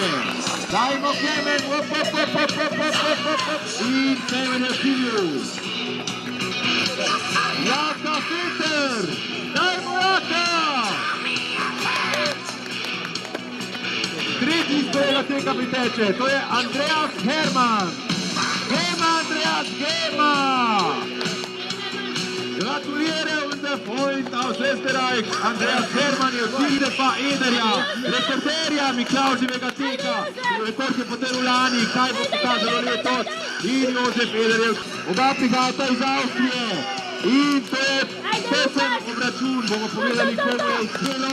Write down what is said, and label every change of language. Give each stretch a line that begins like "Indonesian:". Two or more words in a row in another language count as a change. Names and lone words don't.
Slovenian: Dajmo Klemen. In Klemen je v cilju. Jaka Peter. Dajmo Jaka. Tretji iz prvega teka priteče, to je Andreas Herman. Andreas Herman!
German: Gratuliere und der Freund aus Österreich.
Slovenian: Andreas Herman je v cilju pa Ederja, rekorderja Miklavževega teka. Rekord je potem lani, kaj bo pokazalo letos. In Jožef Ederjev. Oba prihajata iz Avstrije. In to je pesen obračun, bomo povedali, komu je uspelo.